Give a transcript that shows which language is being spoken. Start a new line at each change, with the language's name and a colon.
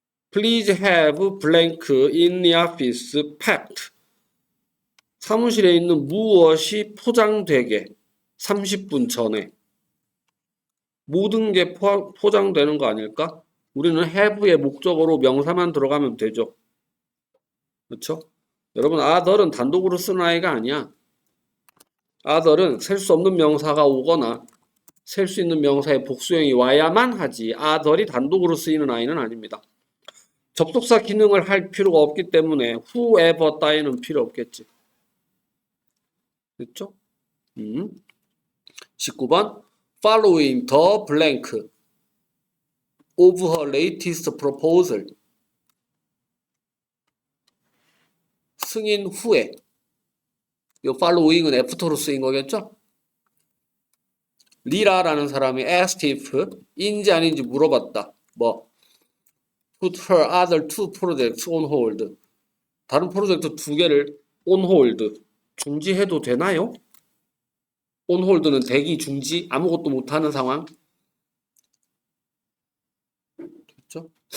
English: Please have blank in the office packed.
Korean: 사무실에 있는 무엇이 포장되게 30분 전에. 모든 게 포장되는 거 아닐까? 우리는 have의 목적어로 명사만 들어가면 되죠. 그렇죠? 여러분, other은 단독으로 쓰는 아이가 아니야. other은 셀 수 없는 명사가 오거나 셀 수 있는 명사의 복수형이 와야만 하지 other이 단독으로 쓰이는 아이는 아닙니다. 접속사 기능을 할 필요가 없기 때문에 whoever 따위는 필요 없겠지. 됐죠? 19번
English: following the blank of her latest proposal
Korean: 승인 후에 이 following은 after로 쓰인 거겠죠? 리라라는 사람이
English: asked if
Korean: 인지 아닌지 물어봤다.
English: 뭐 put her other two projects on hold.
Korean: 다른 프로젝트 두 개를
English: on hold
Korean: 중지해도 되나요? on hold는 대기 중지 아무것도 못하는 상황. 됐죠?